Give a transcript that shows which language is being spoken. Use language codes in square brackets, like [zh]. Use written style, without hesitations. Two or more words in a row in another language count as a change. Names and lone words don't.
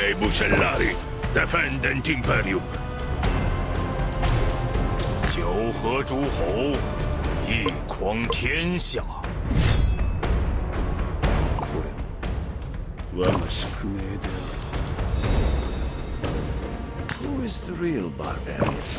[la] Cancellari, defendent Imperium. [zh] 九合诸侯，一匡天下。 [ja] これも我が宿命である。 [en] Who is the real barbarian?